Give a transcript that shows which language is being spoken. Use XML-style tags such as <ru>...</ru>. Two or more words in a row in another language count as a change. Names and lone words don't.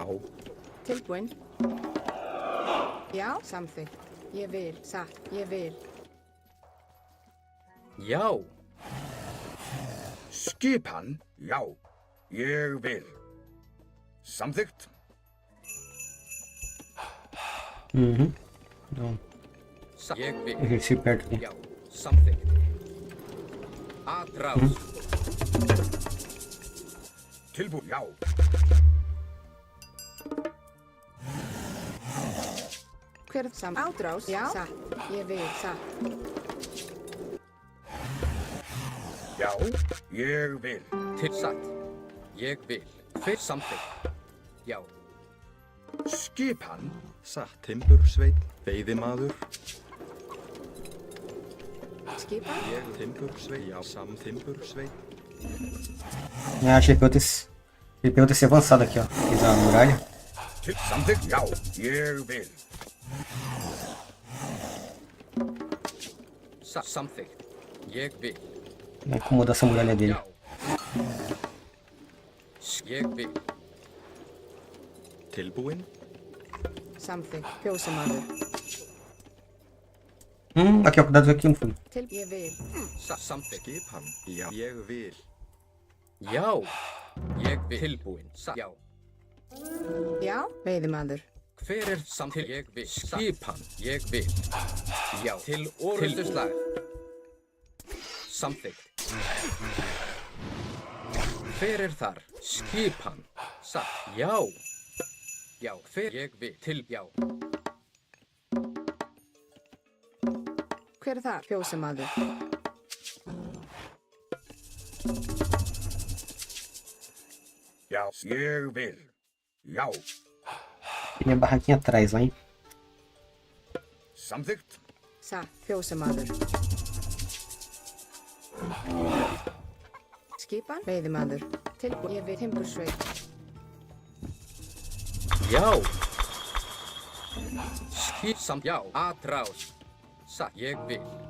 <is>Tilbúin. Já, samþykkt. Ég vil. Satt. Ég vil. Já. Skipan. Já. Ég vil. Samþykkt.</is> <pt>Uhum. Então,</pt> <is>Ég vil.</is> <pt>esse perto ali.</pt> <is>Já. Samþykkt. Atrás. Tilbúin. Já. Hver er samt? Átrás. Já. Satt. Ég vil. Satt. Já. Ég vil. Til satt. Ég vil. Hver samþykkt. Já. Skipan. Satt. Timbursveit. Veiðimaður. Skipan. Ég timbursveit. Já. Timbursveit.</is> <pt>Ah, achei que ele pegou TC avançado aqui, ó. Fiz a muralha.</pt> <is>Samþykkt. Já. Ég vil. Samþykkt. Ég vil.</is> <pt>Vai incomodar essa muralha dele.</pt> <is>Já. Ég vil. Tilbúin. Samþykkt. Fjósamaður.</is> <pt>Aqui, ó, cuidado aqui no fundo.</pt> <is>Til. Ég vil. Samþykkt. Skipan. Já. Ég vil. Já. Ég vil. Tilbúin. Já. Já. Veiðimaður. Hver er samþykkt? Ég vil. Skipan. Ég vil. Já. Til orustuslag. Samþykkt. Hver er þar? Skipan. Satt. Já. Já. Hver ég vil. Til. Já. Hver er þar? Fjósamaður. Já. Ég vil. Já.</is> <pt>Tem minha barraquinha atrás lá, hein?</pt> <is>Samþykkt. Satt. Fjósamaður. Skipan. Veiðimaður. Tilbúin. Ég vil. Timbursveit. Já. Samt. Já. Atrás. Satt. Ég vil.</is>